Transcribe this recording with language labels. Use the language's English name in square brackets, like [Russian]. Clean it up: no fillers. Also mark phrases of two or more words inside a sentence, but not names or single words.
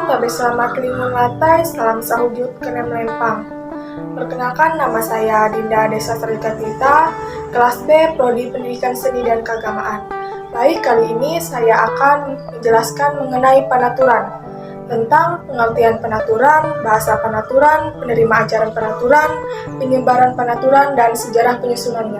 [Ngaju] tabe selamat kelimun latai, salam sahujud kena melempang. [Indonesian] Perkenalkan, nama saya Dinda Desa Sarikatita, kelas B, Prodi Pendidikan Seni dan Keagamaan. Baik, kali ini saya akan menjelaskan mengenai penaturan, tentang pengertian penaturan, bahasa penaturan, penerima ajaran penaturan, penyebaran penaturan, dan sejarah penyusunannya.